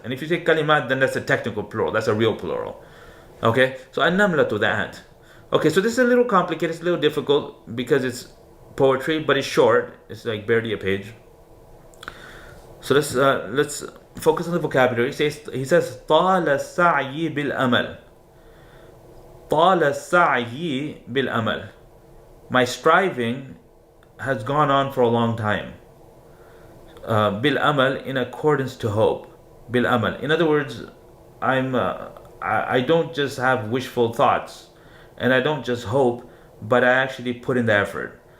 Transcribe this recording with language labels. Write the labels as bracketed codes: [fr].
[en] And if you say kalimat, then that's a technical plural. That's a real plural. Okay, so an-namlatu, the ant. Okay, so this is a little complicated. It's a little difficult because it's poetry, but it's short. It's like barely a page. So let's focus on the vocabulary. He says [ar] طال السعي بالأمل. طال السعي بالأمل. [en] My striving has gone on for a long time. Bil amal, in accordance to hope. Bil amal. In other words, I'm I don't just have wishful thoughts, and I don't just hope, but I actually put in the effort.